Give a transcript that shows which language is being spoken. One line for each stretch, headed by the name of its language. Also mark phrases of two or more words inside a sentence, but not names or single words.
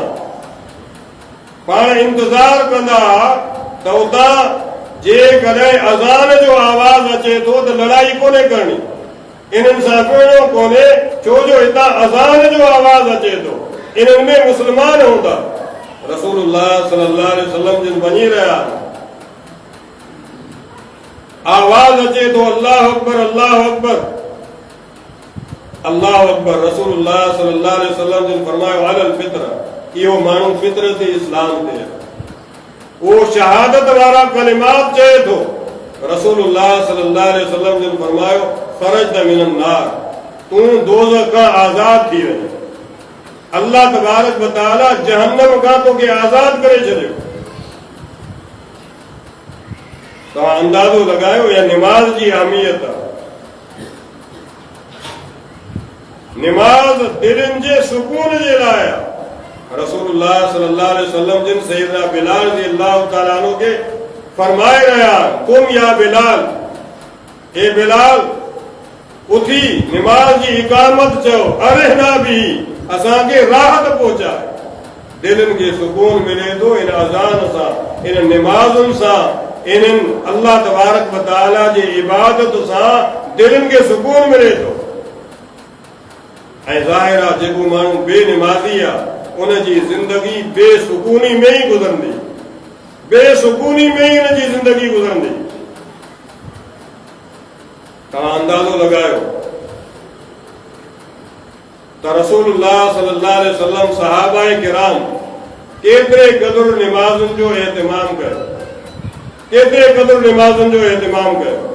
Sindhi: पाण इंतज़ार कंदा त उतां जेकॾहिं अज़ान जो आवाज़ अचे थो त लड़ाई कोन्हे करणी, इन्हनि सां विढ़णो कोन्हे, छो जो हितां अज़ान जो आवाज़ अचे थो, इन्हनि में मुस्लमान हूंदा।
Arabic: رسول الله صلى الله عليه وسلم
Sindhi: जिन वञी रहिया, आवाज़ अचे थो
Arabic: الله أكبر الله أكبر الله أكبر. رسول الله صلى الله عليه وسلم
Sindhi: जिन फरमायो
Arabic: على الفطرة,
Sindhi: इहो माण्हू फितरत इस्लाम ते आहे, उहो शहादत वारा कलिमात चए थो।
Arabic: رسول الله صلى الله عليه وسلم
Sindhi: जिन फरमायो
Arabic: خرجت من النار,
Sindhi: तूं दोज़ख खां आज़ाद थी वञ।
Arabic: الله تبارك و تعالى
Sindhi: जहन्नम खां तोखे आज़ाद करे छॾियो। तव्हां अंदाज़ो लॻायो या निमाज़ जी अहमियत आहे। निमाज़ दिलनि जे सुकून जे लाइ आहे।
Arabic: رسول الله صلى الله عليه وسلم
Sindhi: जिन सैयदना बिलाल
Arabic: رضي الله تعالى عنه
Sindhi: के फरमाए रहिया,
Arabic: تم يا بلال,
Sindhi: ए बिलाल उथी निमाज़ जी इकामत चओ,
Arabic: أرحنا بها,
Sindhi: असांखे राहत पहुचाए। दिलनि खे सुकून मिले थो इन अज़ान सां, इन निमाज़ुनि सां, इन्हनि
Arabic: الله تبارك و تعالى
Sindhi: जी इबादत सां दिलनि खे सुकून मिले थो। ऐं ज़ाहिर आहे जेको माण्हू बेनिमाज़ी आहे उन जी ज़िंदगी बेसुकूनी में ई गुज़रंदी, बेसुकूनी में ई उन जी ज़िंदगी गुज़रंदी। तव्हां अंदाज़ो लॻायो त
Arabic: رسول الله صلى الله عليه وسلم
Sindhi: सहाबाए किराम केतिरे क़दुरु निमाज़ुनि जो एहतिमाम कयो, केतिरे क़दुरु निमाज़ुनि जो एहतिमाम कयो।